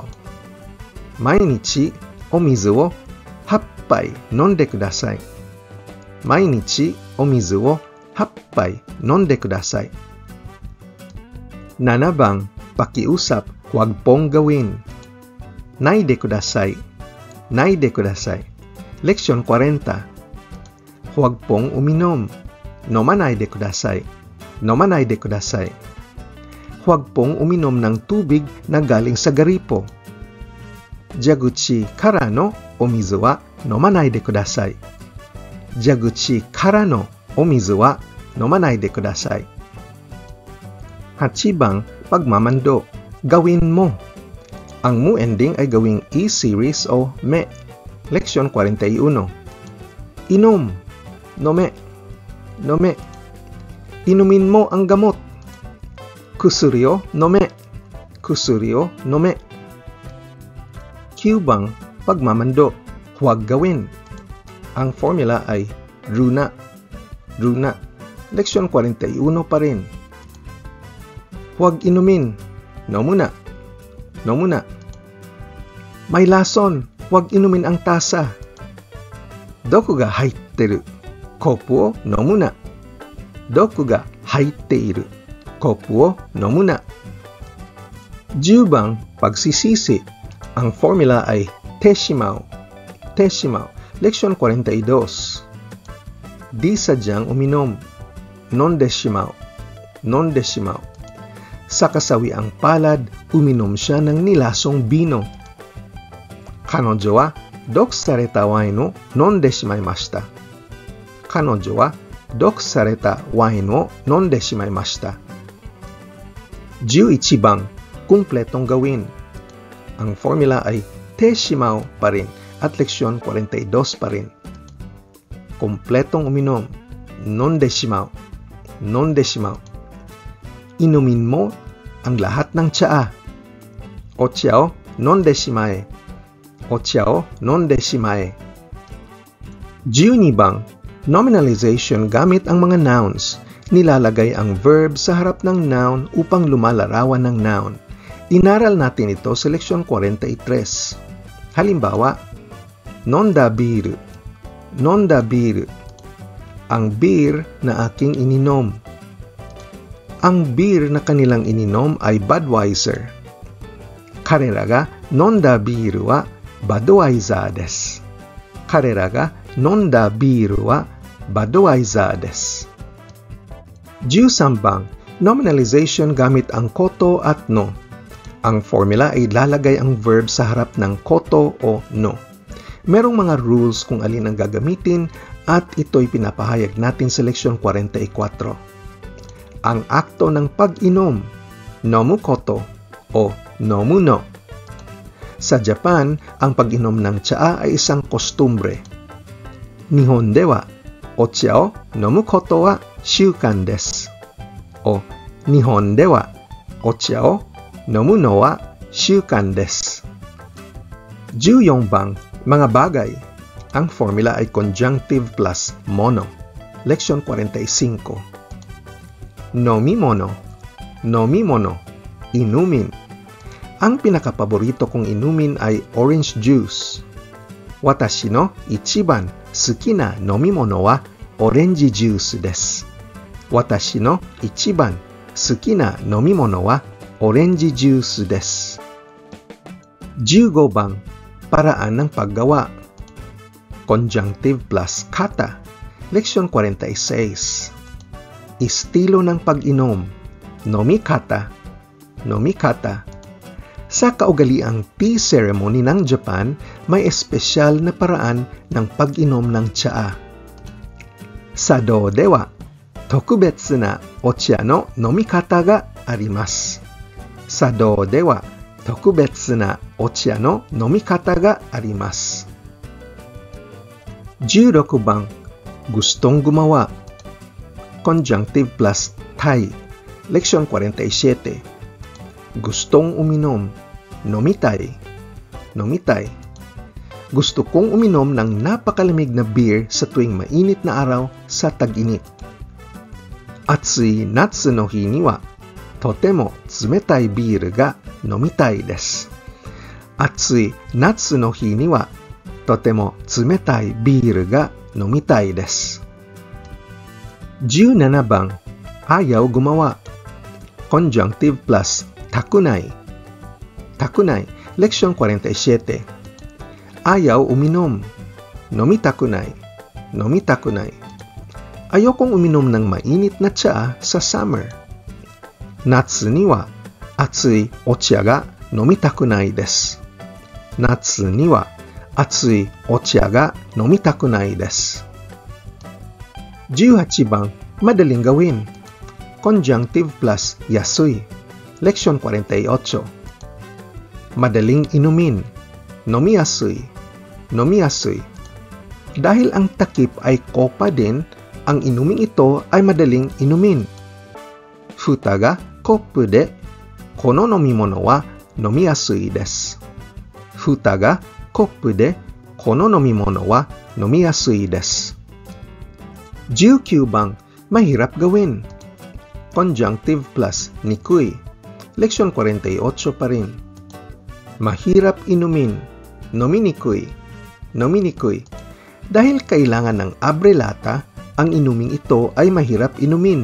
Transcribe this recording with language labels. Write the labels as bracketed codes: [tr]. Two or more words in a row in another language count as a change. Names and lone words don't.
[ja] 毎日お水を8杯飲んでください. 毎日お水を8杯飲んでください. [tl] 7 bang, pakiusap, huwag pong gawin. [ja] ないでください. ないでください. [tl] Leksyon 40. Huwag pong uminom. [ja] 飲まないでください。飲まないでください. [tl] Huwag pong uminom ng tubig na galing sa garipo. [ja] 蛇口からのお水は飲まないでください. 蛇口からのお水は飲まないでください. [tl] 8 bang, pagmamando. Gawin mo. Ang mu ending ay gawing e-series o me. Leksyon 41. Inom. [ja] 飲め。飲め. [tl] Inumin mo ang gamot. [ja] 薬を飲め。薬を飲め. [tl] 9 bang, pagmamando. Huwag gawin. Ang formula ay runa. Runa. Leksyon 41 pa rin. Huwag inumin. Nomuna. Nomuna. May lason. Huwag inumin ang tasa. [ja] 毒が入ってるコップを飲むな. 毒が入っているコップを飲むな. [tl] 10 bang, pagsisisi. Ang formula ay [ja] てしまう。てしまう. [tl] Leksyon 42. Di sadyang uminom. [ja] 飲んでしまう。飲んでしまう. [tl] Sa kasawiang palad, uminom siya ng nilasong bino. [ja] 彼女は毒されたワインを飲んでしまいました. 彼女は毒されたワインを飲んでしまいました. [tl] 11 bang, kumpletong gawin. Ang formula ay [ja] てしまう [tl] pa rin at leksyon 42 pa rin. Kumpletong uminom. [ja] 飲んでしまう。飲んでしまう. [tl] Inumin mo ang lahat ng tsaa. [ja] お茶を飲んでしまえ。お茶を飲んでしまえ. [tl] 12 bang, nominalization gamit ang mga nouns. Nilalagay ang verb sa harap ng noun upang lumalarawan ng noun. Inaral natin ito sa leksyon 43. Halimbawa, [ja] 飲んだビール。飲んだビール. [tl] Ang beer na aking ininom. Ang beer na kanilang ininom ay Budweiser. [ja] 彼らが飲んだビールはBudweiserです. 彼らが飲んだビールはBudweiserです. [tl] 13 bang, nominalization gamit ang koto at no. Ang formula ay lalagay ang verb sa harap ng koto o no. Merong mga rules kung alin ang gagamitin at ito'y pinapahayag natin sa leksyon 44. Ang akto ng pag-inom, [ja] 飲むこと o 飲むの. [tl] Sa Japan, ang pag-inom ng tsaa ay isang kostumbre. [ja] 日本ではお茶を飲むことは習慣です. O 日本ではお茶を飲むのは習慣です. [tl] 14 bang, mga bagay. Ang formula ay [en] conjunctive plus [tl] mono. Leksyon 45. Nomimono. Nomimono. Inumin. Ang pinakapaborito kong inumin ay [en] orange juice. [ja] 私の一番好きな飲み物は [en] orange juice [ja] desu. 私の一番好きな飲み物は [en] orange juice [ja] desu. [tl] 15 bang, paraan ng paggawa. [en] Conjunctive plus kata. Leksyon 46. [tl] Estilo ng pag-inom. Nomikata. [ja] Nomikata. [tl] Sa kaugaliang [en] tea ceremony [tl] ng Japan, may espesyal na paraan ng pag-inom ng tsaa. [ja] 茶道では特別なお茶の飲み方があります。茶道では特別なお茶の飲み方があります。16番, [tl] gustong gumawa. [en] Conjunctive plus tay. Leksyon 47. [tl] Gustong uminom. Nomitay. [ja] Nomitay. [tl] Gusto kong uminom ng napakalamig na beer sa tuwing mainit na araw sa tag-init. [ja] 暑い夏の日にはとても冷たいビールが飲みたいです. 暑い夏の日にはとても冷たいビールが飲みたいです. [tl] 17 bang, ayaw gumawa. [en] Conjunctive plus takunai. [tl] Takunai, leksyon 47. Ayaw uminom. Nomitakunai. [ja] Nomitakunai. [tl] Ayokong uminom ng mainit na tsaa sa summer. [ja] 夏には熱いお茶が飲みたくないです. 夏には熱いお茶が飲みたくないです. [tl] 18 bang, madaling gawin. [en] Conjunctive plus yasui. [tl] Leksyon 48. Madaling inumin. [ja] 飲みやすい。飲みやすい. [tl] Dahil ang takip ay kopa din, ang inuming ito ay madaling inumin. [ja] 蓋がコップでこの飲み物は飲みやすいです. 蓋がコップでこの飲み物は飲みやすいです. [tl] 19 bang, mahirap gawin. [en] Conjunctive plus nikui. [tl] Leksyon 48 pa rin. Mahirap inumin. [ja] 飲みにくい。飲みにくい. [tl] Dahil kailangan ng abrelata, ang inuming ito ay mahirap inumin.